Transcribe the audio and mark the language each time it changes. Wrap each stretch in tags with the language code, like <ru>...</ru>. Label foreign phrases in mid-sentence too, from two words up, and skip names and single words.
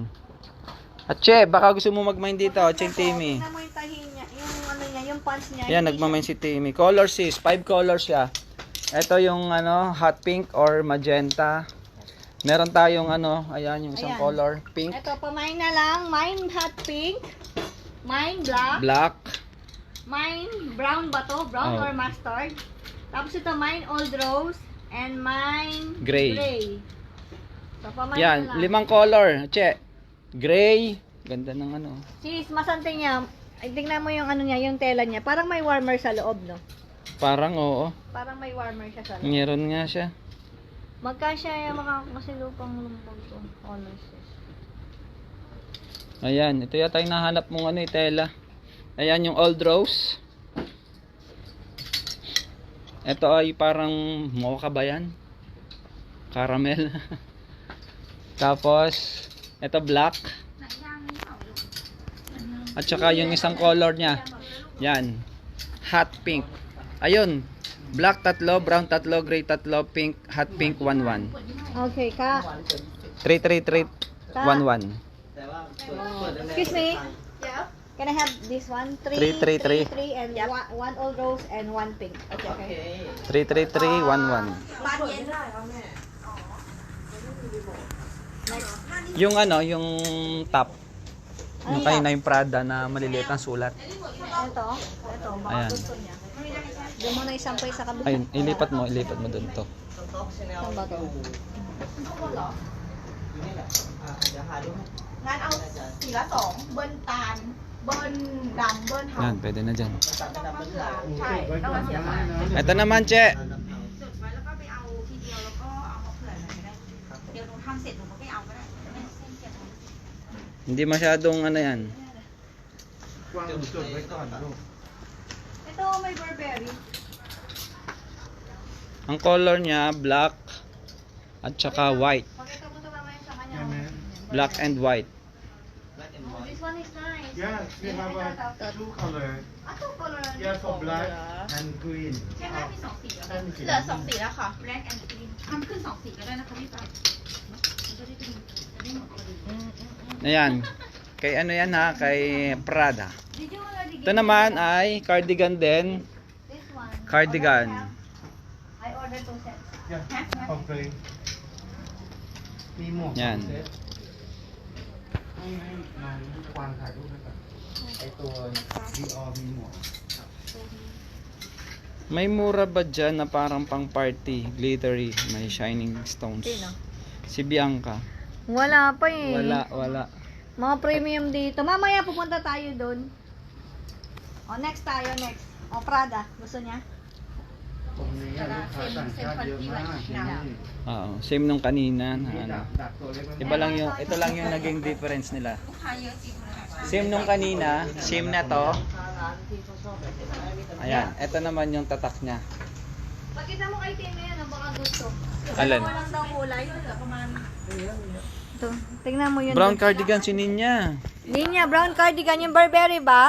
<tl>At che, baka gusto mo mag-mine dito, Cheng Timmy. Tingnan mo yung tahi niya, yung ano niya, yung pants niya. Ayan, hindi nagmamine si Timmy. Color sis, 5 colors siya. Ito yung ano,</tl> <en>hot pink</en> <tl>or magenta. Meron tayong ano, ayan yung isang Ayan. color, pink, Ito, pamain na lang. Mine</tl> <en>hot pink.</en> <tl>Mine black. black. Mine brown ba to? Brown Oh. or mustard. Tapos ito, mine</tl> <en>old rose.</en> <tl>And mine Gray. So, pamain na Yan, lang. 5 color. Che, gray. Ganda ng ano. Sis, masante niya. Ay, tingnan mo yung ano niya, yung tela niya. Parang may warmer sa loob, no? Parang oo. Parang may warmer siya sa loob. Meron nga siya. Magkasya yung makakasilupang lumpog to. Colors. Ayan, ito yata yung nahanap mong ano, tela. Ayan yung</tl> <en>old rose.</en> <tl>Ito ay parang mocha ba yan? Caramel. Tapos, ito black. At saka yung isang color niya. Yan.</tl> <en>Hot pink.</en> <tl>Ayun.</tl> <en>Black 3, brown 3, gray 3, pink, hot pink 1-1.</en> <tl>Okay, ka. 3-3-3-1-1.</tl> <en>Excuse me. Yeah. Can I have this one?</en> <tl>3-3-3.</tl> <en>3 and one old rose and one pink. Okay.</en> <tl>3-3-3-1-1. Yung ano, yung top. Yung kanina yung Prada na maliliit ang sulat. Ito. Baka Ayan. gusto niya. Doon mo na isampay sa kabila. Ayun, ilipat mo doon to. Saan ba to?</tl> <th>งั้นเอาสีละ2เบิ้ลตาลเบิ้ลดำเบิ้ลเทา</th> <tl>Yan, pwede na dyan.</tl> <th>ใช่ต้องมาเสียบไว้</th> <tl>Ito naman, Che.</tl> <th>จดไว้แล้วก็ไปเอาทีเดียวแล้วก็เอามาเผื่อหน่อยก็ได้เดี๋ยวหนูทำเสร็จหนูก็ไปเอาก็ได้ไม่เส้นเก็บไว้</th> <tl>Hindi masyadong ano yan.</tl> <th>กวางจุดไว้ก่อนลูก</th> <tl>Ito, may Burberry. Ang color niya, black at saka white. Pakita mo ito mamaya sa kanya.</tl> <en>Yeah, man. Black and white. Oh, this one is nice. Yes, we have a two color.</en> <tl>Ito, color.</tl> <en>Yeah, for black and green.</en> <th>ใช่ไหมมีสองสีแล้ว ใช่มีสี เหลือสองสีแล้วค่ะ</th> <en>black and green</en> <th>ทำขึ้นสองสีก็ได้นะคะพี่ป๊ามันจะได้เป็นจะได้หมดพอดี</th> <tl>Ayan. Kay ano yan ha? Kay Prada.</tl> <en>Did you already</en> <tl>Ito naman ay cardigan din.</tl> <en>this one?</en> <tl>Cardigan.</tl> <en>I ordered 2 sets. Yeah, for green.</en> <th>มีหมวก</th> <tl>Yan.</tl> <th>เซ็ตให้น้องกวางถ่ายรูปให้ก่อนไอตัว Dior มีหมวก</th> <tl>May mura ba dyan na parang pang party?</tl> <en>Glittery. May shining stones.</en> <tl>Sino? Si Bianca. Wala pa eh. Wala. Mga premium dito. Mamaya pupunta tayo doon. O, next tayo, next. O, Prada. Gusto niya?</tl> <th>ตรงนี้ลูกค้าต่างชาติเยอะมากที่นี่</th> <tl>Oo. Same nung kanina. Na,</tl> <th>นี่</th> <tl>ano.</tl> <th>ดักตัวเล็กไว้</th> <tl>Iba lang yung, ito lang yung naging difference nila.</tl> <th>ลูกค้าเยอะจริงเลย</th> <tl>Same nung kanina. Same na to. Ayan. Ito naman yung tatak niya. Pagkita mo kay Timmy yan, baka gusto. Alin? Walang daw kulay. Ito, tingnan mo yun.</tl> <en>Brown cardigan</en> <tl>si Ninya. Linya,</tl> <en>brown cardigan.</en> <tl>Yung Burberry ba?</tl>